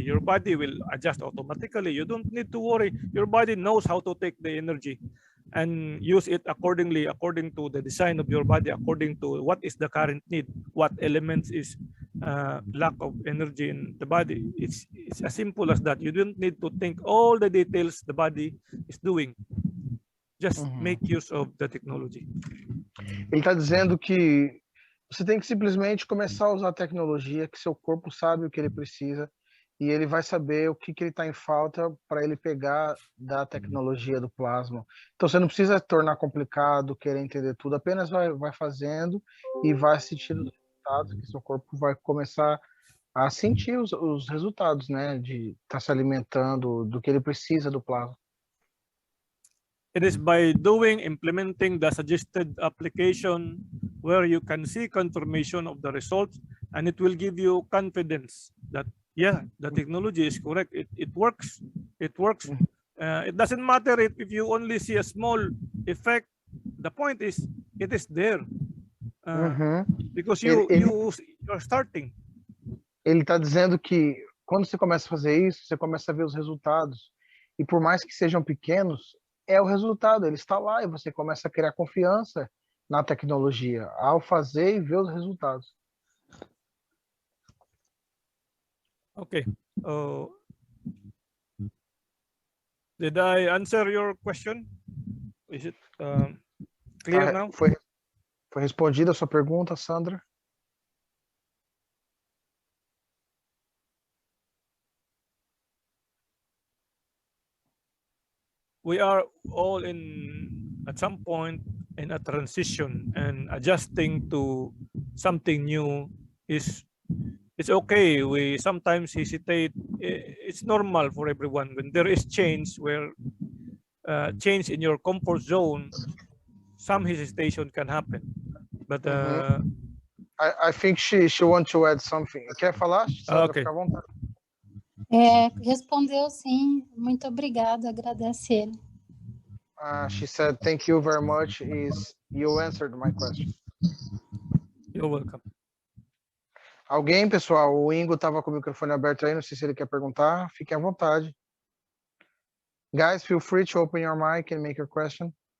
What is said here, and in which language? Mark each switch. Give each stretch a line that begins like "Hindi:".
English: Your body will adjust automatically. You don't need to worry. Your body knows how to take the energy and use it accordingly, according to the design of your body, according to what is the current need, what elements is lack of energy in the body. It's as simple as that. You don't need to think all the details the body is doing. Just make use of the technology.
Portuguese: Ele está dizendo que você tem que simplesmente começar a usar a tecnologia, que seu corpo sabe o que ele precisa e ele vai saber o que ele está em falta para ele pegar da tecnologia do plasma. Então você não precisa tornar complicado, querer entender tudo, apenas vai fazendo e vai sentindo os resultados, que seu corpo vai começar a sentir os resultados, né, de estar se alimentando do que ele precisa do plasma.
English: It is by implementing the suggested application where you can see confirmation of the results, and it will give you confidence that, yeah, the technology is correct. It works. It works. It doesn't matter if you only see a small effect. The point is, it is there because you're starting.
Portuguese: Ele está dizendo que quando você começa a fazer isso, você começa a ver os resultados. E por mais que sejam pequenos, é o resultado, ele está lá e você começa a criar confiança na tecnologia ao fazer e ver os resultados.
English: Okay. Did I answer your question? Is it clear now?
Portuguese: Foi respondida a sua pergunta, Sandra?
English: We are all at some point in a transition, and adjusting to something new it's okay. We sometimes hesitate. It's normal for everyone when there is change, where change in your comfort zone, some hesitation can happen. But I think she wants to add something.
Portuguese: Quer falar? Sandra, okay. Fica à vontade. Respondeu sim. Muito obrigada, agradece ele.
English: She said, thank you very much. You answered my question. You're welcome.
Portuguese: Alguém, pessoal? O Ingo estava com o microfone aberto aí, não sei se ele quer perguntar. Fiquem à vontade.
English: Guys, feel free to open your mic and make your question.